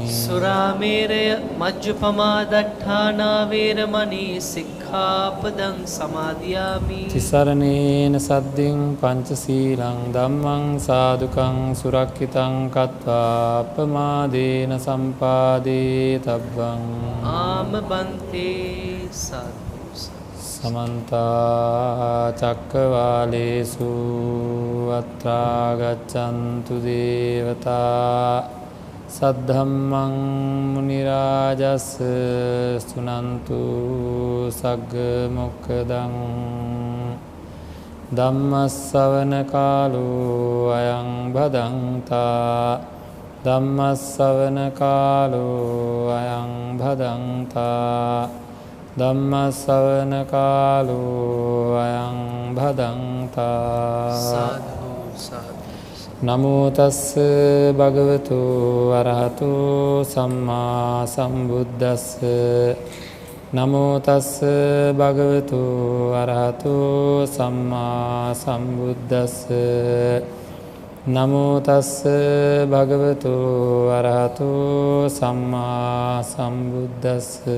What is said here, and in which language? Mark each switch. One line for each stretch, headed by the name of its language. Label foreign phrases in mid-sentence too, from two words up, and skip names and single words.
Pali: සුරාමේරය මජ්ජපමා දට්ඨානා වේරමණී සික්ඛාපදං සමාදියාමි තිසරණේන සද්දින් පංචශීලං ධම්මං සාදුකං සුරක්ඛිතං කତ୍වා අපමාදේන සම්පාදේ තබ්බං
Sinhala: ආම බන්තේ සත්
Pali: සමන්ත චක්කවාලේසු අත්‍රා ගච්ඡන්තු දේවතා සද්ධම්මං මුනි රාජස් සුනන්තු සග්ග මොක්ඛදං ධම්මස්සවන කාලෝ අයං භදංතා ධම්මස්සවන කාලෝ අයං භදංතා ධම්මස්සවන කාලෝ අයං භදංතා සාධු සාධු නමෝ තස්ස භගවතු අරහතෝ සම්මා සම්බුද්දස්ස නමෝ තස්ස භගවතු අරහතෝ සම්මා සම්බුද්දස්ස නමෝ තස්ස භගවතු අරහතෝ සම්මා සම්බුද්දස්ස